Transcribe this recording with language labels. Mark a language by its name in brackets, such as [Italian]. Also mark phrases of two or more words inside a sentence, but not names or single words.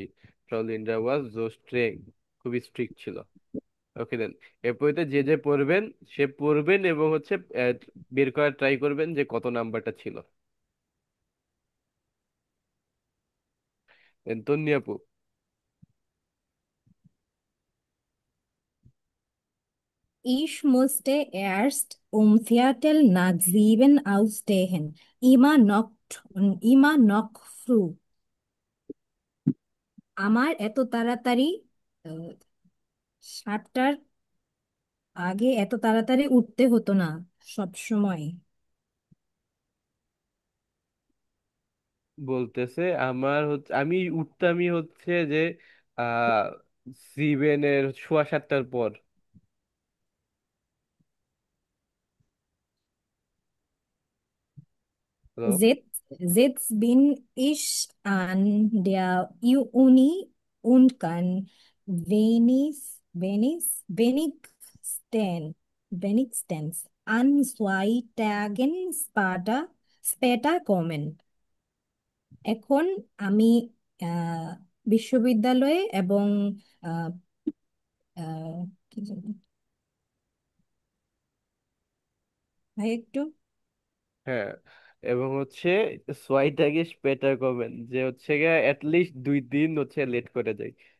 [German] Frau Linder war so streng, [Bangla] খুবই স্ট্রিক্ট ছিল। [English] okay then, [Bangla] এরপরে যে যে পড়বেন সে পড়বেন এবং হচ্ছে বের করার ট্রাই করবেন যে কত নাম্বারটা ছিল। দেন তন্নি আপু। [German] Ich musste erst um Viertel nach 7 aufstehen. Immer noch früh. [Bangla] আমার এত তাড়াতাড়ি, আহ, 7টার আগে এত তাড়াতাড়ি উঠতে হতো না সব সময়। বলতেছে আমার হচ্ছে আমি উঠতামই হচ্ছে যে আহ সিভেনের সোয়া সাতটার পর। হ্যালো। [German] Jetzt bin ich an der Uni und kann wenigstens an 2 Tagen später kommen. [Bangla] এখন আমি আহ, বিশ্ববিদ্যালয়ে এবং আহ, আহ, কি জানি, ভাই একটু হ্যাঁ, এবং হচ্ছে সোয়াইটাকে স্পেটার করবেন যে হচ্ছে গিয়ে অ্যাটলিস্ট 2 দিন হচ্ছে লেট করে যায়।